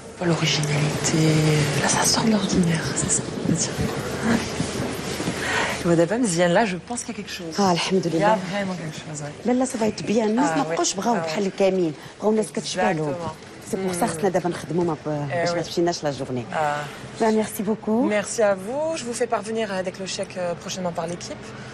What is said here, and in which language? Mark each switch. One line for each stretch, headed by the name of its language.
French: L'originalité, là ça sort de l'ordinaire, c'est ça.
Arabic: ودابا مزيان
French: لا جو بونس
Arabic: كاين كيك شوز الحمد لله.
French: يا فريمون كيك شوز
Arabic: لا صافي تبيان الناس ما بقاوش بغاو بحال الكامل، بغاو الناس كتشبع لهم.
French: سي بور سا
Arabic: خصنا دابا نخدموا باش ما تمشيناش لا جورني.
French: ميرسي بوكو. Merci à vous. Je vous fais parvenir avec le chèque prochainement par l'équipe.